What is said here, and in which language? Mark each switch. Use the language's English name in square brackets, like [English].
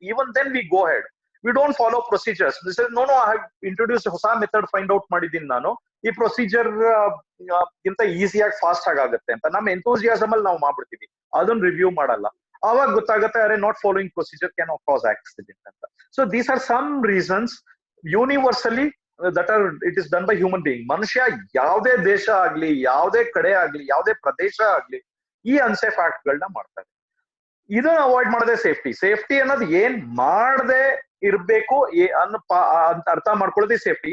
[English] Even then we go ahead, we don't follow procedures. This is no I have introduce ಹೊಸ method find out [Kannada] ಮಾಡಿದ್ದೀನಿ ನಾನು, ಈ [English] procedure [Kannada] ಗಿಂತ ಈಸಿಯಾಗಿ [English] fast [Kannada] ಆಗುತ್ತೆ ಅಂತ. ನಮ್ಮ ಎಂಥೂಸಿಯಾಸಮ್ ಅಲ್ಲಿ ನಾವು ಮಾಡ್ಬಿಡ್ತೀವಿ, ಅದನ್ನ ರಿವ್ಯೂ ಮಾಡಲ್ಲ. ಅವಾಗ ಗೊತ್ತಾಗುತ್ತೆ, [English] are not following procedure can cause accident [Kannada] ಅಂತ. [English] So these are some reasons universally that are it is done by human being. [Kannada] ಮನುಷ್ಯ ಯಾವುದೇ ದೇಶ ಆಗ್ಲಿ, ಯಾವುದೇ ಕಡೆ ಆಗ್ಲಿ, ಯಾವುದೇ ಪ್ರದೇಶ ಆಗ್ಲಿ, ಈ ಅನ್ಸೇಫ್ ಆಕ್ಟ್ ಗಳನ್ನ ಮಾಡ್ತಾರೆ. ಇದನ್ನ ಅವಾಯ್ಡ್ ಮಾಡದೆ ಸೇಫ್ಟಿ ಅನ್ನೋದು ಏನ್ ಮಾಡದೆ ಇರ್ಬೇಕು ಅಂತ ಅರ್ಥ ಮಾಡ್ಕೊಳ್ಳೋದೇ ಸೇಫ್ಟಿ.